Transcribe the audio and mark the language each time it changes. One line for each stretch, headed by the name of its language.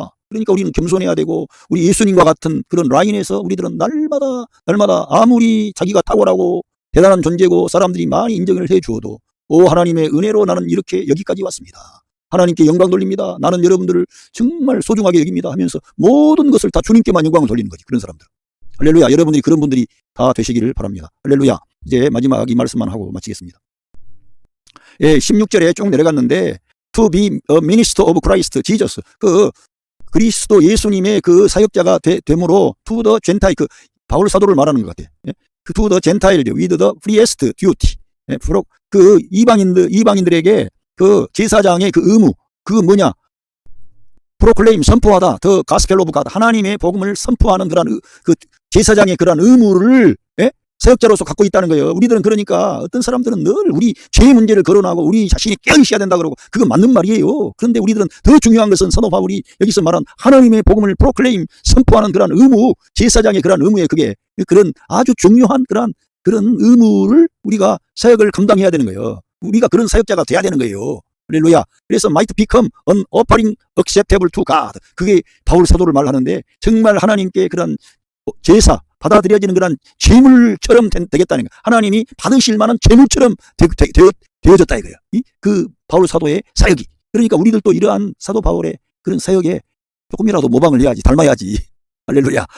Korean: 그러니까 우리는 겸손해야 되고 우리 예수님과 같은 그런 라인에서 우리들은 날마다 아무리 자기가 탁월하고 대단한 존재고 사람들이 많이 인정을 해주어도 오 하나님의 은혜로 나는 이렇게 여기까지 왔습니다. 하나님께 영광 돌립니다. 나는 여러분들을 정말 소중하게 여깁니다 하면서 모든 것을 다 주님께만 영광을 돌리는 거지. 그런 사람들. 할렐루야. 여러분들이 그런 분들이 다 되시기를 바랍니다. 할렐루야. 이제 마지막 이 말씀만 하고 마치겠습니다. 예, 16절에 쭉 내려갔는데
English: To be a minister of Christ Jesus.
Korean: 그 그리스도 예수님의 그 사역자가 되므로
English: to the Gentile
Korean: 그 바울 사도를 말하는 것 같아요. 예?
English: to the Gentile with the freest duty.
Korean: 예? 그 이방인들에게 그 제사장의 그 의무 그 뭐냐? 프로클레임 선포하다
English: 더 가스펠 오브 갓
Korean: 하나님의 복음을 선포하는 그런 그 제사장의 그런 의무를 예? 사역자로서 갖고 있다는 거예요. 우리들은 그러니까 어떤 사람들은 늘 우리 죄의 문제를 거론하고 우리 자신이 깨어있어야 된다 그러고 그건 맞는 말이에요. 그런데 우리들은 더 중요한 것은 사도 바울이 여기서 말한 하나님의 복음을 프로클레임 선포하는 그런 의무 제사장의 그런 의무에 그게 그런 아주 중요한 그런 의무를 우리가 사역을 감당해야 되는 거예요. 우리가 그런 사역자가 돼야 되는 거예요. 할렐루야. 그래서
English: might become an offering acceptable to God.
Korean: 그게 바울 사도를 말하는데 정말 하나님께 그런 제사 받아들여지는 그런 제물처럼 되겠다는 거예요. 하나님이 받으실 만한 제물처럼 되어졌다 이거예요. 그 바울 사도의 사역이. 그러니까 우리들도 이러한 사도 바울의 그런 사역에 조금이라도 모방을 해야지. 닮아야지. 할렐루야.